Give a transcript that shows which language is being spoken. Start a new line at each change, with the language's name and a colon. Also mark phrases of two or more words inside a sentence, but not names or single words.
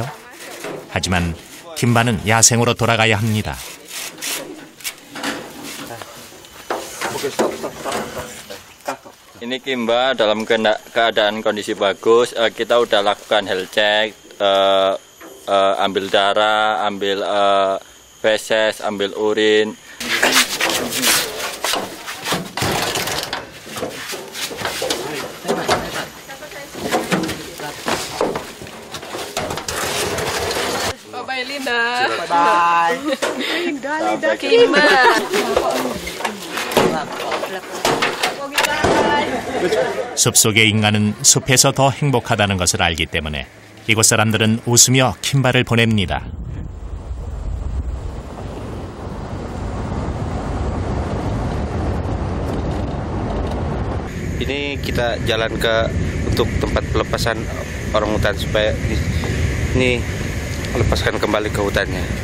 Korean: 하지만 킴바는 야생으로 돌아가야 합니다.
Indonesian: Ini Kimba dalam keadaan kondisi bagus. Kita udah lakukan
English: health check,
Indonesian: ambil darah, ambil feses, ambil urin.
English: Bye Linda. Bye. Linda Kimba.
Korean: 숲속의 인간은 숲에서 더 행복하다는 것을 알기 때문에 이곳 사람들은 웃으며 킴바를 보냅니다.
Indonesian: Ini kita jalan untuk tempat pelepasan orangutan supaya ini lepaskan kembali ke hutannya.